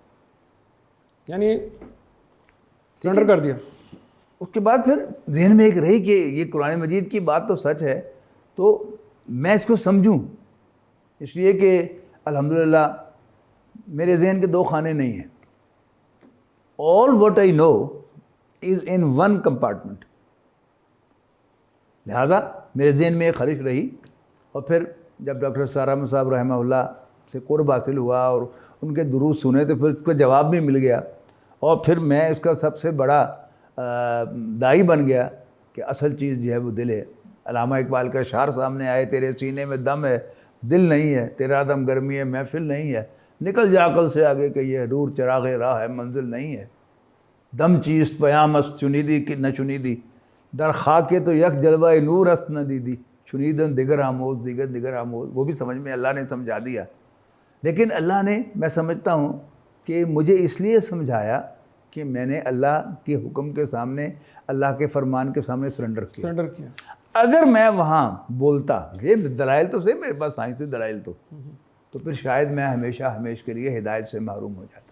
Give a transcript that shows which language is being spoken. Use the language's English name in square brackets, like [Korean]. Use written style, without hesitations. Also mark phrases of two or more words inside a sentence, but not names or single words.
[Urdu] یعنی سرنڈر کر دیا. اس کے بعد پھر ذہن میں ایک رہی کہ یہ قرآن مجید کی بات تو سچ ہے, تو میں اس کو سمجھوں, اس لیے کہ الحمدللہ میرے ذہن کے 2 خانے نہیں ہیں. [English] all what I know is in one compartment. [Urdu] لہذا میرے ذہن میں ایک خواہش رہی, اور پھر جب ڈاکٹر سارا صاحب رحمہ اللہ سے قرب حاصل ہوا اور ان کے دروس سنے تو پھر اس کا جواب بھی مل گیا, اور پھر میں اس کا سب سے بڑا داعی بن گیا کہ اصل چیز جو ہے وہ دل ہے. علامہ اقبال کا اشعار سامنے آئے, تیرے سینے میں دم ہے دل نہیں ہے, تیرا دم گرمی ہے محفل نہیں ہے, نکل جا عقل سے آگے کہ یہ نور چراغ راہ ہے منزل نہیں ہے, [Persian] دم چیست پیام است چنیدی کہ نہ چنیدی, در خاک تو یک جلوہ نور است نہ دیدی, چنیدن دیگر آموز دیگر آموز. [Urdu] وہ بھی سمجھ میں اللہ نے سمجھا دیا, لیکن اللہ نے, میں سمجھتا ہوں کہ مجھے اس لیے سمجھایا کہ میں نے اللہ کے حکم کے سامنے, اللہ کے فرمان کے سامنے سرنڈر کیا. اگر میں وہاں بولتا, یہ دلائل تو صحیح میرے پاس سائنسی دلائل تو پھر شاید میں ہمیشہ کے لیے ہدایت سے محروم ہو جاتا.